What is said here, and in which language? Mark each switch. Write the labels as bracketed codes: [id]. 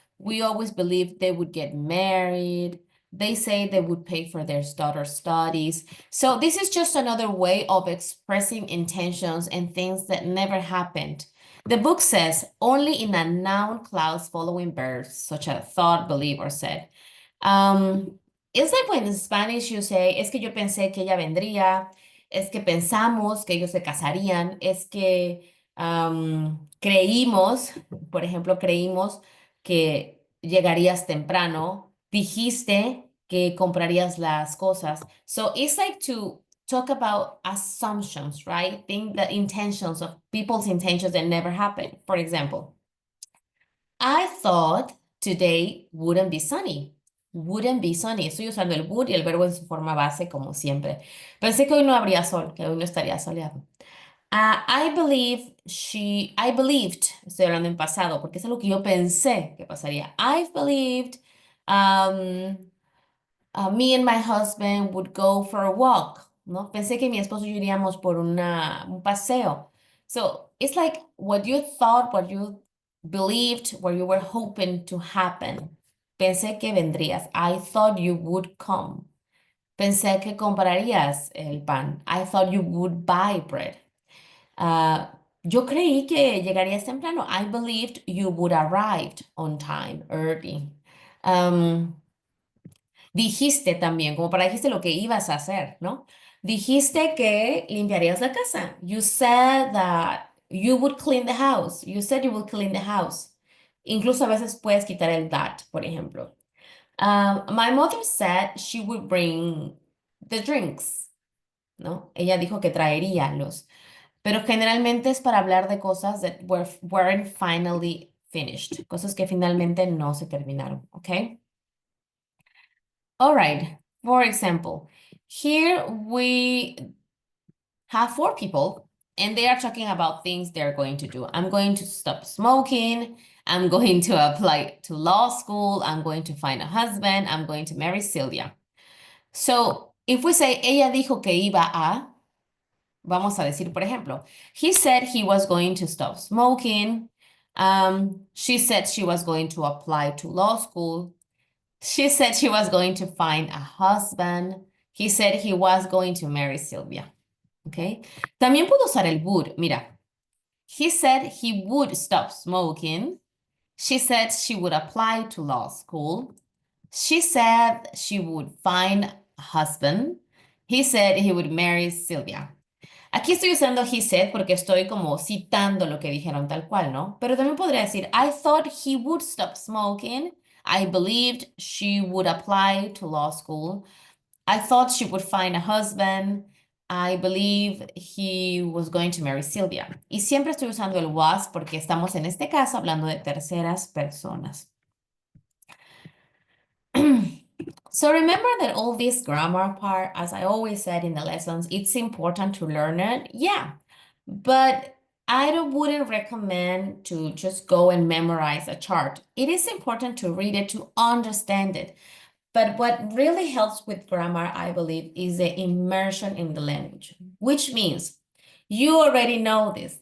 [en] We always believed they would get married. They say they would pay for their daughter's studies. So this is just another way of expressing intentions and things that never happened. The book says only in a noun clause following verbs such as thought, believe, or said. It's like when in Spanish you say, [es] es que yo pensé que ella vendría. es que pensamos que ellos se casarían, es que creímos, por ejemplo, creímos que llegarías temprano, dijiste que comprarías las cosas. [en] So it's like to talk about assumptions, right? Think the intentions of people's intentions that never happen. For example, I thought today wouldn't be sunny. Wouldn't be sunny. [es] Estoy usando el would y el verbo en su forma base como siempre. Pensé que hoy no habría sol, que hoy no estaría soleado. [en] I believed, [es] estoy hablando en pasado, porque es algo que yo pensé que pasaría. [en] I believed um, me and my husband would go for a walk, ¿no? [es] Pensé que mi esposo y yo iríamos por un paseo. [en] So it's like what you thought, what you believed, what you were hoping to happen. [es] Pensé que vendrías. [en] I thought you would come. [es] Pensé que comprarías el pan. [en] I thought you would buy bread. [es] Yo creí que llegarías temprano. [en] I believed you would arrive on time, early. [es] Dijiste también, como para dijiste lo que ibas a hacer, ¿no? Dijiste que limpiarías la casa. [en] You said that you would clean the house. You said you would clean the house. [es] Incluso a veces puedes quitar el that, por ejemplo. [en] My mother said she would bring the drinks, ¿no? [es] Ella dijo que traería los, pero generalmente es para hablar de cosas [en] that weren't finally finished, [es] cosas que finalmente no se terminaron, ¿ok? [en] All right. For example, here we have four people and they are talking about things they're going to do. I'm going to stop smoking. I'm going to apply to law school. I'm going to find a husband. I'm going to marry Sylvia. So if we say [es] ella dijo que iba a, vamos a decir, por ejemplo, [en] he said he was going to stop smoking. She said she was going to apply to law school. She said she was going to find a husband. He said he was going to marry Sylvia. Okay. [es] También puedo usar el would. Mira. [en] He said he would stop smoking. She said she would apply to law school. She said she would find a husband. He said he would marry Sylvia. [es] Aquí estoy usando he said porque estoy como citando lo que dijeron tal cual, ¿no? [en] Pero también podría decir, I thought he would stop smoking. I believed she would apply to law school. I thought she would find a husband. I believe he was going to marry Sylvia. [es] Y siempre estoy usando el was porque estamos en este caso hablando de terceras personas. [en] So remember that all this grammar part, as I always said in the lessons, it's important to learn it. Yeah, but wouldn't recommend to just go and memorize a chart. It is important to read it to understand it. But what really helps with grammar, I believe, is the immersion in the language, which means you already know this.